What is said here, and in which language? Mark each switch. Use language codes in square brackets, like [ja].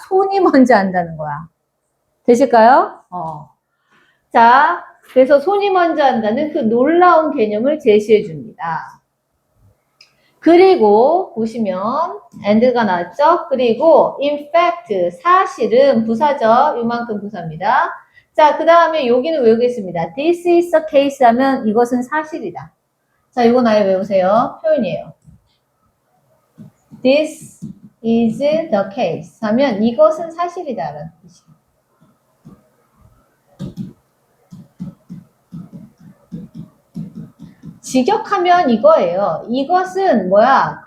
[ko] 손이 먼저 안다는 거야. 되실까요? 자, 그래서 손이 먼저 안다는 그 놀라운 개념을 제시해 줍니다. 그리고 보시면 and가 나왔죠? 그리고 [en] in fact [ko] 사실은 부사죠. 이만큼 부사입니다. 자, 그 다음에 여기는 외우겠습니다. [en] This is the case [ko] 하면 이것은 사실이다. 자, 이건 아예 외우세요. 표현이에요. [en] This is the case [ko] 하면 이것은 사실이다라는 뜻이에요. 직역하면 이거예요. 이것은 뭐야?